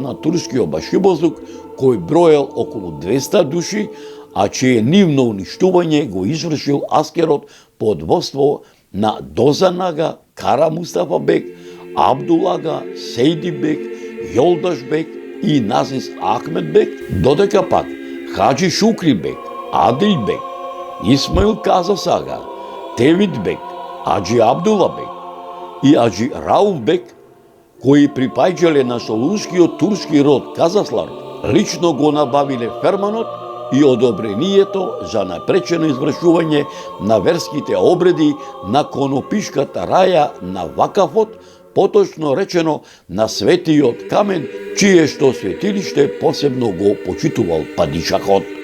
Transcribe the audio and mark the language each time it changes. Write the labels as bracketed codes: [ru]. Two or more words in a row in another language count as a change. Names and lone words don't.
[mk] на турскиот башибозук, кој броел околу 200 души, а чие нивно уништување го извршил аскерот под водство на Дозан ага, Кара Мустафа бек, Абдулага, Сейди бек, Јолдаш бек и Назис Ахмед бек, додека пак Хаджи Шукри бек, Адил бек, Исмаил Казас ага, Тевид бек, Аджи Абдула бек и Аджи Рауф бек, кои припаѓале на солунскиот турски род Казаслар, лично го набавиле ферманот и одобрението за напречено извршување на верските обреди на Конопишката раја на вакафот, поточно речено на Светиот камен, чие што светилиште посебно го почитувал падишахот.